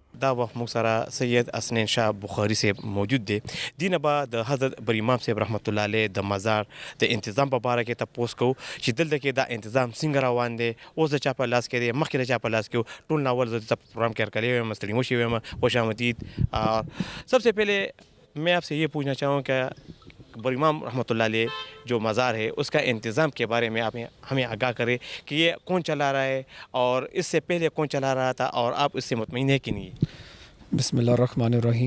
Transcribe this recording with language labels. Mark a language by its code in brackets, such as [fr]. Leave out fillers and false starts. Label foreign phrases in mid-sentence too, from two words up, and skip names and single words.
[ps] دا وخت موږ سره سید حسنین شاه بخاري صاحب موجود دی. دې نه به د حضرت بر امام صاحب [ar] رحمت الله علیه [ps] د مزار د انتظام په باره کې تپوس کوو چې دلته کې دا انتظام څنګه روان دی، اوس د چا په لاس کې دی، مخکې د چا په لاس کې و. ټول ناول زه دلته پروگرام کې ارکلے ہوئے ستړي مو شوي یم. [ur] خوش آمدید. سب سے پہلے میں آپ سے یہ پوچھنا چاہوں کہ بر امام [ar] رحمۃ اللہ علیہ [ur] جو مزار ہے اس کا انتظام کے بارے میں آپ ہمیں آگاہ کریں کہ یہ کون چلا رہا ہے اور اس سے پہلے کون چلا رہا تھا اور آپ اس سے مطمئن ہیں کہ نہیں؟ [ar] بسم اللہ الرحمن الرحیم.